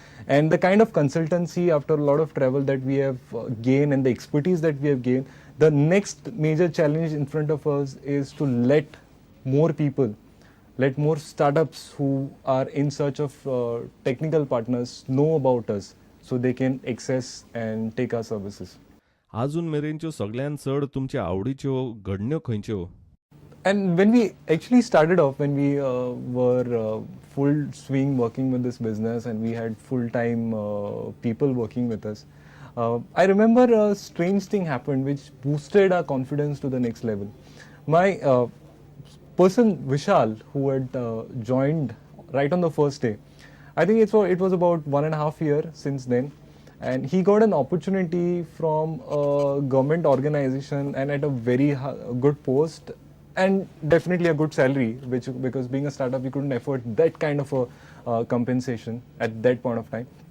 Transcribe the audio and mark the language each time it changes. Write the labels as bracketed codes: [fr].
[en] And the kind of consultancy after a lot of travel that we have gained and the expertise that we have gained, the next major challenge in front of us is to let more people, let more startups who are in search of technical partners know about us so they can access and take our services. [kok] आजून मेरेनच्यो सगळ्यान चड तुमच्या आवडीच्यो घडण्यो खंयच्यो? [en] And when we actually started off, when we were full swing working with this business and we had full time people working with us, I remember a strange thing happened which boosted our confidence to the next level. My person Vishal, who had joined right on the first day, I think it was about 1.5 years since then, and he got an opportunity from a government organization and at a very good post and definitely a good salary, which because being a startup we couldn't afford that kind of a compensation at that point of time.